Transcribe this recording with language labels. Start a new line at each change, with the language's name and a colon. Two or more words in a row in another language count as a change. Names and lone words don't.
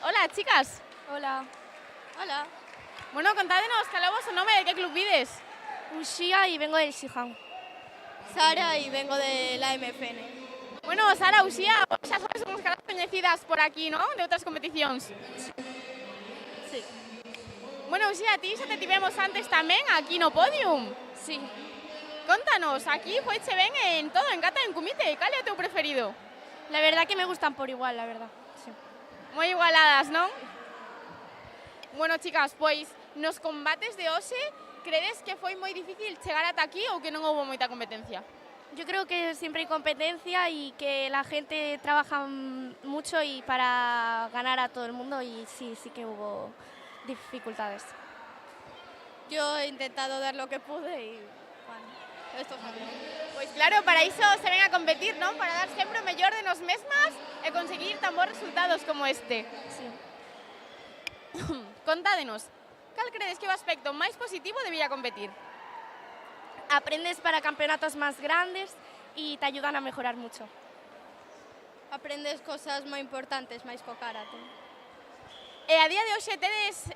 Spanish: Hola, chicas. Hola. Hola.
Galician: Bueno, contádenos, cal é o vosso nome, de que club vides?
Spanish: Uxía y vengo del Shihan. Sara y vengo de la MFN.
Galician: Bueno, Sara, Uxía, xa sois unhas caras coñecidas por aquí, ¿no? De outras competicións.
Spanish: Sí.
Galician: Bueno, Uxía, a ti xa te tivemos antes tamén aquí no podium.
Spanish: Sí.
Galician: Contanos, aquí foiche ben en todo, en kata e en kumite. Cal é o teu preferido?
Spanish: La verdad que me gustan por igual, la verdad. Sí.
Galician: Moi igualadas, non?
Spanish: Bueno, chicas,
Galician: pois nos combates de hoxe, credes que foi moi difícil chegar ata aquí ou que non houbo moita competencia?
Spanish: Yo creo que siempre hay competencia y que la gente trabaja mucho y para ganar a todo el mundo y sí que hubo dificultades. Yo he intentado dar lo que pude y bueno, esto salió.
Galician: Pois claro, para iso se ven a competir, non? Para dar sempre o mellor de nos mesmas e conseguir tan bons resultados como este.
Spanish: Sí.
Galician: Contádenos, cal credes que é o aspecto máis positivo de vir a competir?
Spanish: Aprendes para campeonatos más grandes y te ayudan a mejorar mucho.
Galician: Aprendes cosas moi importantes máis co karate. E a día de hoxe tedes...